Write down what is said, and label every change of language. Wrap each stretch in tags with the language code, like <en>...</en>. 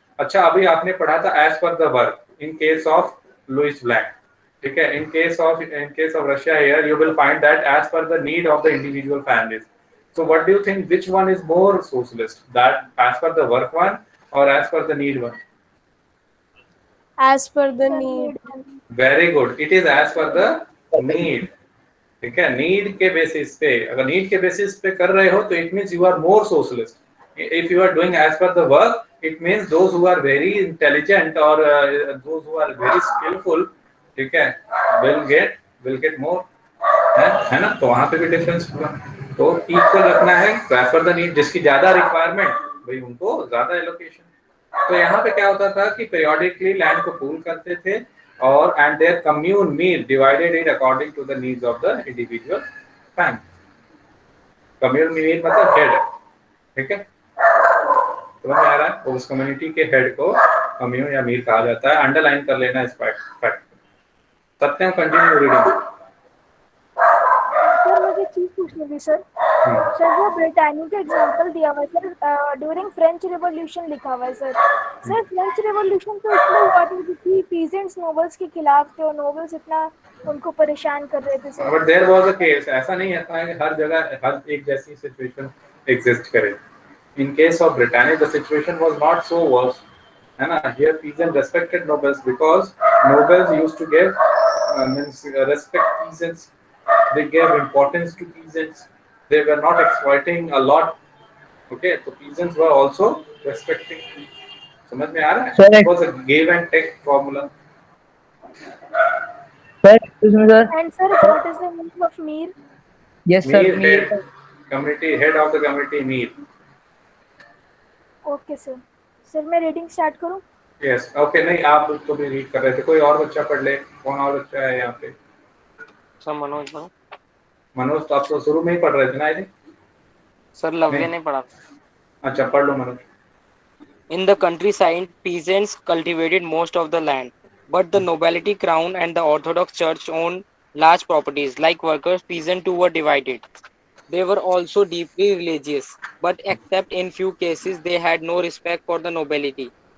<hi>अच्छा, अभी आपने पढ़ा था</hi> <en>as per the work in case of Louis Blanc,</en> <hi>ठीक है?</hi> <en>In case of Russia here you will find that as per the need of the individual families. So what do you think, which one is more socialist, that as per the work one or as per the need one? As per the need. Very good, it is as per the need.</en> <hi>ठीक है, need के basis पे, अगर need के basis पे कर रहे हो तो</hi> <en>It means you are more socialist. If you are doing as per the work, it means those who are very intelligent और those who are very skilful,</en> <hi>ठीक है,</hi> <en>will get more,</en> <hi>है ना. तो वहां पे भी डिफरेंस होगा. तो इक्वल रखना है, एज पर द नीड. जिसकी ज्यादा रिक्वायरमेंट, भाई उनको ज्यादा एलोकेशन. तो यहाँ पे क्या होता था कि periodically लैंड को पूल करते थे</hi> <en>और and their commune meal divided it according to the needs of the individual family.</en> <hi>commune meal मतलब हेड, ठीक है, समझ में आ रहा है. उस कम्युनिटी के हेड को कम्यून या मील कहा जाता है. अंडरलाइन कर लेना इस फैक्ट. सत्यम, कंटिन्यू रीडिंग. सर मुझे चीज पूछनी थी सर. सर वो ब्रिटानी का एग्जांपल दिया हुआ है सर, ड्यूरिंग फ्रेंच रिवॉल्यूशन लिखा हुआ है सर. सर फ्रेंच रिवॉल्यूशन तो इसलिए हुआ था क्योंकि पीजेंट्स नोबल्स के खिलाफ थे और नोबल्स इतना उनको परेशान कर रहे थे sir.</hi> <en>But there was a case.</en> <hi>ऐसा नहीं है कि हर जगह हर एक जैसी सिचुएशन एग्जिस्ट करे.</hi> <en>in case of Brittany the situation was not so worse,</en> <hi>है ना.</hi> <en>Here peasant respected nobles because nobles used to give means respect peasants. They gave importance to peasants. They were not exploiting a lot. Okay, so peasants were also respecting.</en> <hi>समझ में आ रहा है?</hi> <en>It was a give and take formula. Sir, excuse me, sir. And sir, what is the meaning of Mir? Yes, sir. Mir head, community head of the community. Mir. Okay, sir.</en> <hi>Sir, मैं reading start करूँ?</hi> <en>Yes.</en> <hi>Okay, नहीं आप तो भी read कर रहे थे. कोई और बच्चा पढ़ ले. कौन और बच्चा है यहाँ पे? सर मनोज ना. मनोज तो आप तो शुरू में ही पढ़ रहे थे ना.</hi> <en>I think</en> <hi>सर लव्य ने पढ़ा. अच्छा पढ़ लो Manoj.</hi> <en>In the countryside, peasants cultivated most of the land, but the nobility, crown, and the Orthodox Church owned large properties. Like workers, peasants too were divided. They were also deeply religious, but except in few cases, they had no respect for the nobility.</en>